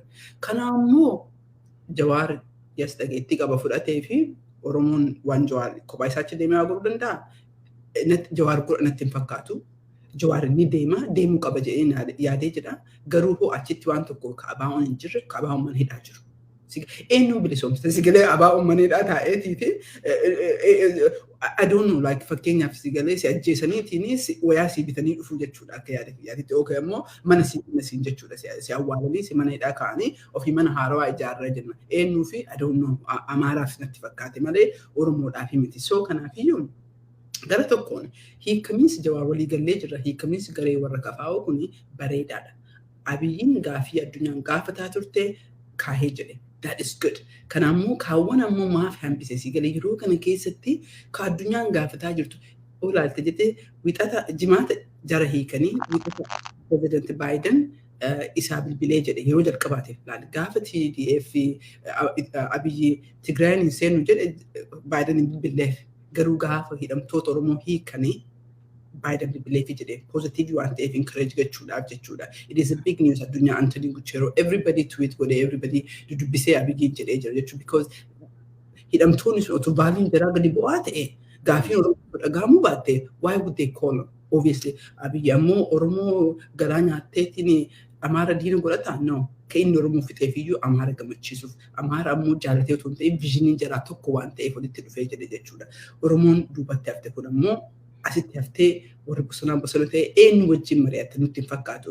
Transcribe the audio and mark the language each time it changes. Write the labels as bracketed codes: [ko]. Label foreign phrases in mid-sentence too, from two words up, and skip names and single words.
[om] Kana ammoo Jawaar yes dhageettii qaba fudhatee fi Oromoon waan Jawaar kophaa isaachi deemee godhuu danda'a. Jawaar godhanatti hin fakkaatu. Jawaar inni deemuu qaba jedhee yaadee jedha. Garuu hoo achitti waan tokko abaawoon hin jirre abaawoon mana hidhaa jiru. Eenyu bilisoomsite sigalee abaawoon mana hidhaa taa'eetii fi [en] I don't know like [om] fakkeenyaaf sigalee si ajjeesaniitiin wayaa si bitanii dhufuu jechuudha akka yaadatti yookaan immoo mana siin jechuudha si awwaalanii si mana hidhaa kaa'anii ofii mana haarawaa ijaarraa jenna. Eenyuu fi [en] I don't know [om] Amaaraaf natti fakkaate malee Oromoodhaaf miti. So kanaafiyyuu gara tokkoon hiikamiinsi Jawaar walii gallee jirra hiikamiinsi garee warra kafaa'oo kuni bareedaadha. Abiyyiin gaafii addunyaan gaafataa turte kaahee jedhe. [en] That is good. [om] Kanammoo kaawwan ammoo maaf hambise sigalee yeroo kana keessatti ka addunyaan gaafataa jirtu olaalte jettee wixata jimaata jara hiikanii wixata President Biden isaa bilbilee jedhe yeroo jalqabaatiif laal gaafa TDF Abiyyi Tigraayin hin seenu jedhe Biden bilbileef garuu gaafa hidhamtoota Oromoo hiikanii Biden bilbilee jedhe positive waan ta'eef encourage gochuudhaaf jechuudha. [en] It is a big news [om] addunyaa Anthony Guterres [en] everybody tweet [om] godhe everybody dubbisee Abiyyi jedhee jira jechuudha because hidhamtoonni sun otoo baaliin jaraa gadi bu'aa ta'e gaafiin Oromoo dhagahamuu baatte [en] why would they call obviously [om] Abiyyi ammoo Oromoo garaa nyaatteetiin Amaara diina godhataa no ka inni Oromoo fixeefiyyuu Amaara gammachiisuuf Amaara ammoo jaalatee otoo hin ta'in viizhiniin jaraa tokko waan ta'eef walitti dhufee jedhe jechuudha. Oromoon duubatti hafte kun ammoo asitti haftee warri bosona ta'e eenyu wajjin mari'atte nutti hin fakkaatu.